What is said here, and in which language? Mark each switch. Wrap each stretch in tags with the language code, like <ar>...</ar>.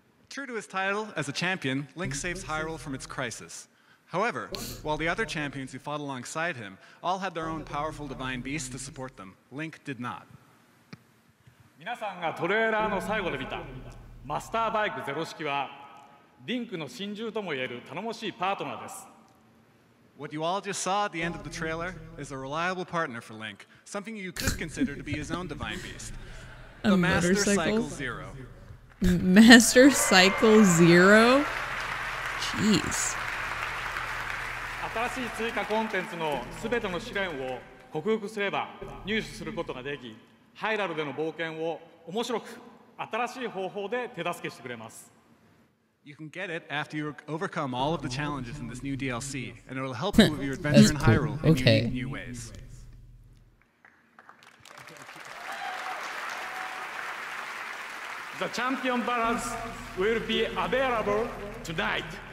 <en>True to his title as a champion, Link saves Hyrule from its crisis. However, while the other champions who fought alongside him all had their own powerful divine beasts to support them, Link did not.</en> <ja>皆さんがトレーラーの最後で見たマスターバイク0式はリンクの心中ともいえる頼もしいパートナーです。</ja> <en>What you all just saw at the end of the trailer is a reliable partner for Link, something you could consider to be his own divine beast. The Master Cycle Zero. Master Cycle Zero? Jeez.</en> <ja>新しい追加コンテンツのすべての試練を克服すれば入手することができ、ハイラルでの冒険を面白く新しい方法で手助けしてくれます。</ja> <en>You can get it after you overcome all of the challenges in this new DLC, and it will help you with your adventure in Hyrule in unique new ways. The Champion Ballads will be available tonight.</en>